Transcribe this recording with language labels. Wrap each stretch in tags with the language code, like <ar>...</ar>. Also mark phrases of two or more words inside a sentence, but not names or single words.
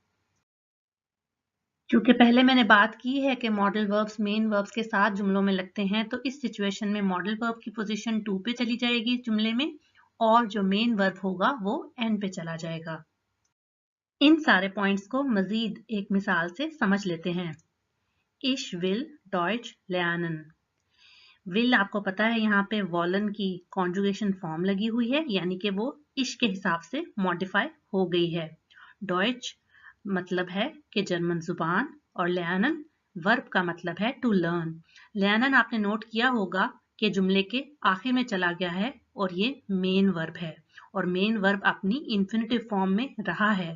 <hi>क्योंकि पहले मैंने बात की है कि</hi> <en>modal verbs main verbs</en> <hi>के साथ जुमलों में लगते हैं, तो इस सिचुएशन में</hi> <en>modal verb</en> <hi>की पोजीशन 2 पे चली जाएगी जुमले में, और जो</hi> <en>main verb</en> <hi>होगा वो एंड पे चला जाएगा। इन सारे पॉइंट्स को मजीद एक मिसाल से समझ लेते हैं।</hi> <de>Ich will Deutsch lernen।</de> <hi>will आपको पता है यहाँ पे वॉलन की</hi> <en>conjugation form</en> <hi>लगी हुई है, यानी कि वो इश के हिसाब से मॉडिफाई हो गई है। Deutsch मतलब है कि जर्मन जुबान, और lernen वर्ब का मतलब है</hi> <en>to learn.</en> <hi>lernen आपने नोट किया होगा कि जुमले के आखिर में चला गया है और ये</hi> <en>main verb</en> <hi>है, और</hi> <en>main verb</en> <hi>अपनी</hi> <en>infinitive form</en> <hi>में रहा है।</hi>